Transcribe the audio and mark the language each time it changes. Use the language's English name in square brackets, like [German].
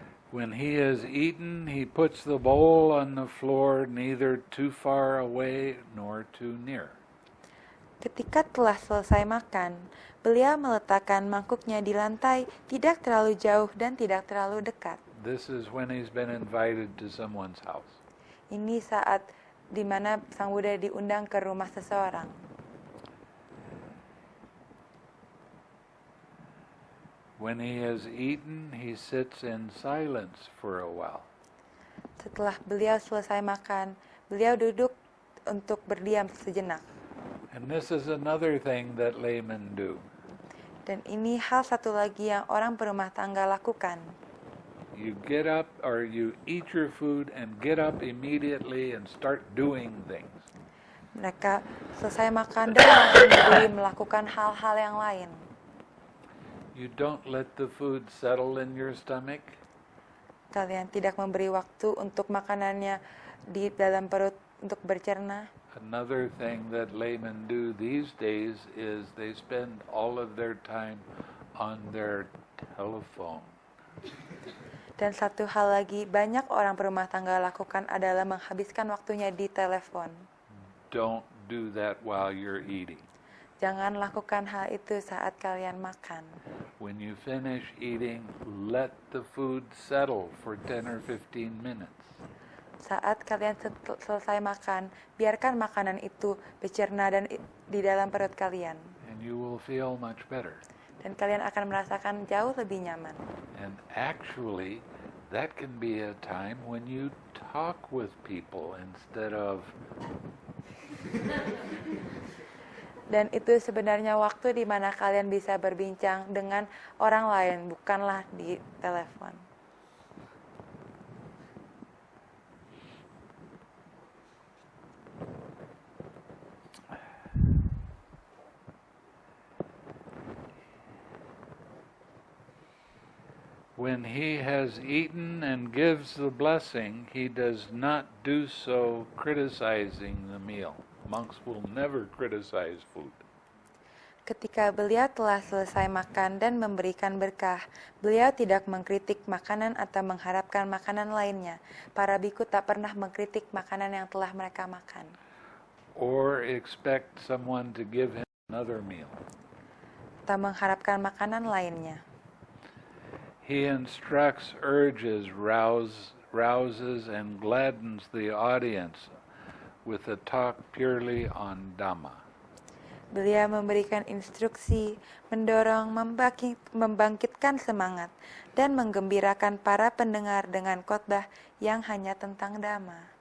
[English] When he has eaten, he puts the bowl on the floor, neither too far away nor too near. [Indonesian] Ketika telah selesai makan, beliau meletakkan mangkuknya di lantai, tidak terlalu jauh dan tidak terlalu dekat. [English] This is when he's been invited to someone's house. [Indonesian] Ini saat di mana Sang Buddha diundang ke rumah seseorang. [English] When he has eaten, he sits in silence for a while. [Indonesian] Setelah beliau selesai makan, beliau duduk untuk berdiam sejenak. [English] And this is another thing that laymen do. [Indonesian] Dan ini hal satu lagi yang orang berumah tangga lakukan. [English] You get up or you eat your food and get up immediately and start doing things. [Indonesian] Mereka selesai makan dan langsung berdiri melakukan hal-hal yang lain. [English] You don't let the food settle in your stomach. [Indonesian] Kalian tidak memberi waktu untuk makanannya di dalam perut untuk bercerna. [English] Another thing that laymen do these days is they spend all of their time on their telephone. [Indonesian] Dan satu hal lagi, banyak orang berumah tangga lakukan adalah menghabiskan waktunya di telepon. [English] Don't do that while you're eating. [Indonesian] Jangan lakukan hal itu saat kalian makan. [English] When you finish eating, let the food settle for 10 or 15 minutes. [Indonesian] Saat kalian selesai makan, biarkan makanan itu bercerna dan di dalam perut kalian. [English] And you will feel much better. [Indonesian] Dan kalian akan merasakan jauh lebih nyaman. [English] And actually, that can be a time when you talk with people instead of [Indonesian] Dan itu sebenarnya waktu di mana kalian bisa berbincang dengan orang lain, bukanlah di telepon. [English] When he has eaten and gives the blessing, he does not do so criticizing the meal. Monks will never criticize food. [Indonesian] Ketika beliau telah selesai makan dan memberikan berkah, beliau tidak mengkritik makanan atau mengharapkan makanan lainnya. Para biku tak pernah mengkritik makanan yang telah mereka makan. [English] Or expect someone to give him another meal. [Indonesian] Tak mengharapkan makanan lainnya. [English] He instructs, urges, rouses, and gladdens the audience with a talk purely on Dhamma. [Indonesian] Beliau memberikan instruksi, mendorong, membangkitkan semangat, dan menggembirakan para pendengar dengan khotbah yang hanya tentang Dhamma.